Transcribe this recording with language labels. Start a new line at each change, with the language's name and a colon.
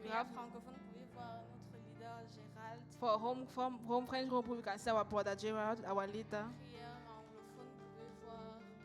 French: Prières francophones, vous pouvez voir notre leader Gérald.
English: For home French group, we can see our brother Gerard, our leader.
French: Prières anglophones, vous pouvez voir